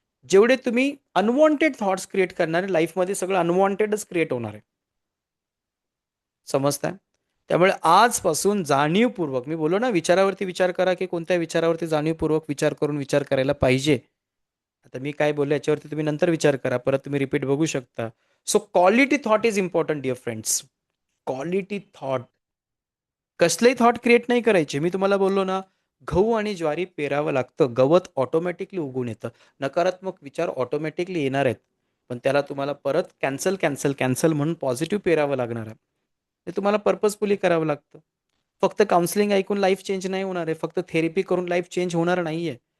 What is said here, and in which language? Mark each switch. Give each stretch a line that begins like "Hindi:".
Marathi: जेवढे तुम्ही unwanted thoughts create करणार आहे, लाईफमध्ये सगळं अनवॉन्टेडच क्रिएट होणार आहे. समजताय? त्यामुळे आजपासून जाणीवपूर्वक, मी बोललो ना, विचारावरती विचार करा, की कोणत्या विचारावरती जाणीवपूर्वक विचार करून विचार करायला पाहिजे. आता मी काय बोललो याच्यावरती तुम्ही नंतर विचार करा, परत तुम्ही रिपीट बघू शकता.
English: So quality thought is important dear friends. Quality thought.
Marathi: कसलेही thought create नाही करायचे. मी तुम्हाला बोललो ना, गहू आणि ज्वारी पेरावं लागतं, गवत ऑटोमॅटिकली उगवून येतं. नकारात्मक विचार ऑटोमॅटिकली येणार आहेत, पण त्याला तुम्हाला परत कॅन्सल कॅन्सल कॅन्सल म्हणून पॉझिटिव्ह पेरावं लागणार आहे. ते तुम्हाला पर्पजफुली करावं लागतं. फक्त काउन्सिलिंग ऐकून लाईफ चेंज नाही होणार आहे, फक्त थेरपी करून लाईफ चेंज होणार नाही आहे.